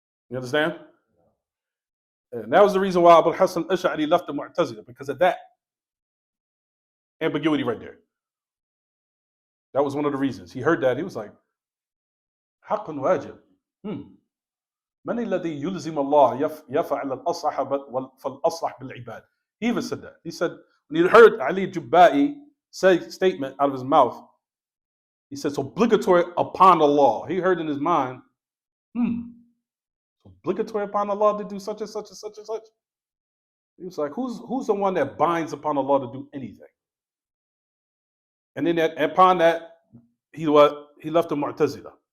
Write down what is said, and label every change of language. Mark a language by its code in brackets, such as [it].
[en] You understand? And that was the reason why Abu Hassan al-Ash'ari left the Mu'tazila, because of that ambiguity right there. That was one of the reasons. He heard that, he was like, haqqun wajib. [ar] من الذي يلزم الله يفعل الأصح فالأصلح بالعباد. [en] He even said that. He said, when he heard Ali Jubba'i say statement out of his mouth, he said, it's obligatory upon Allah. He heard in his mind, it's obligatory upon Allah to do such and such and such and such. He was like, who's the one that binds upon Allah to do anything? And then upon that, he left the Mu'tazila.